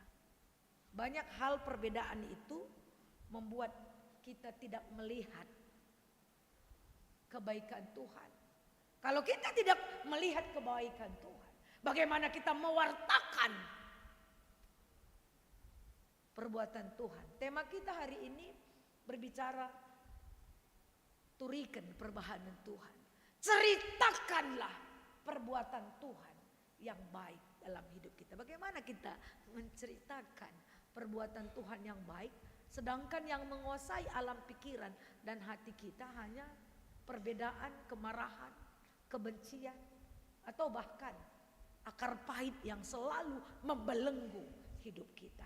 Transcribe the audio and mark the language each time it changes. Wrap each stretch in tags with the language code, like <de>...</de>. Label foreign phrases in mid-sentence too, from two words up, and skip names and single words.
<id>Banyak hal perbedaan itu membuat kita tidak melihat kebaikan Tuhan. Kalau kita tidak melihat kebaikan Tuhan, bagaimana kita mewartakan perbuatan Tuhan? Tema kita hari ini berbicara</id> <btx>turikan perbahanan</btx> <id>Tuhan. Ceritakanlah perbuatan Tuhan yang baik dalam hidup kita. Bagaimana kita menceritakan perbuatan Tuhan yang baik Sedangkan yang menguasai alam pikiran dan hati kita hanya perbedaan, kemarahan, kebencian, atau bahkan akar pahit yang selalu membelenggu hidup kita.</id>